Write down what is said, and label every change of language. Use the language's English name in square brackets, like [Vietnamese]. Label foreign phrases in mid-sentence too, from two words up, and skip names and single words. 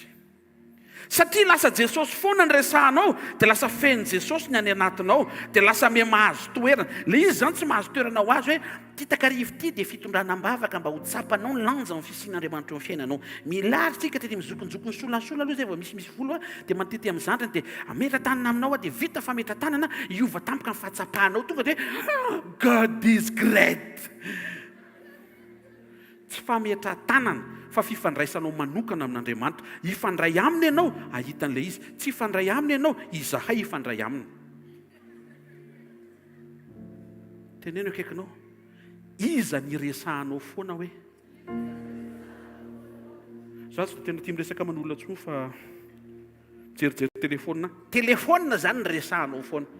[Malagasy] Satria lasa Jesosy foana ny resahanao dia lasa feno Jesosy ny any anatinao dia lasa me mahazo toerana. Le izy zany tsy mahazo toerana ho azy hoe ty takarivo ty dia fitondranam-bavaka mba ho tsapanao ny lanja amin'ny fisian'Andriamanitra eo amin'ny fiainanao. Milaritsika dia mizokonjokony solansola aloha zay vao misy volo dia mantety amin'ny zandriny dia ametra-tanana aminao dia vita fa metra-tanana iova tampoka ny fahatsapahanao tonga dia [English] God is great. [Malagasy] Tsy fametra-tanana fa fifandraisanao manokana amin'Andriamanitra. Ifandray aminy ianao ahitan'ilay izy. Tsy ifandray aminy ianao izahay ifandray aminy. Teneno akaikinao iza ny resahanao foana hoe za tsy tena tia miresaka manolona tsoa fa jerijery telefôna zany ny resahanao foana.